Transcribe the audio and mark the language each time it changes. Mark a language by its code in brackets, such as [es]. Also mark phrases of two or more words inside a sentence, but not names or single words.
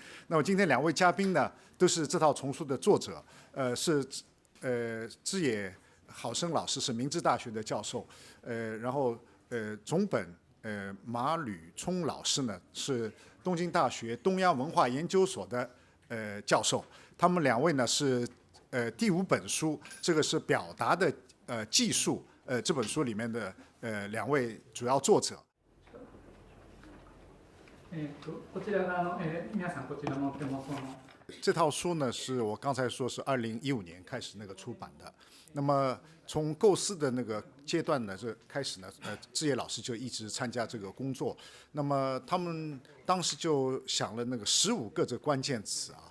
[zh] 那么今天2位嘉宾呢，都是这套丛书的作者，是枝野好生老师是明治大学的教授，然后总本马吕冲老师呢是东京大学东亚文化研究所的教授。他们2位呢是第5本书，这个是表达的技术。这本书里面的2位主要作者。 [ja] こちらが皆さんこちらの手元の。 [zh] 这套书呢，是我刚才说是2015年开始那个出版的。那么从构思的那个阶段呢，开始呢，枝野老师就一直参加这个工作。那么他们当时就想了那个15个这关键词啊。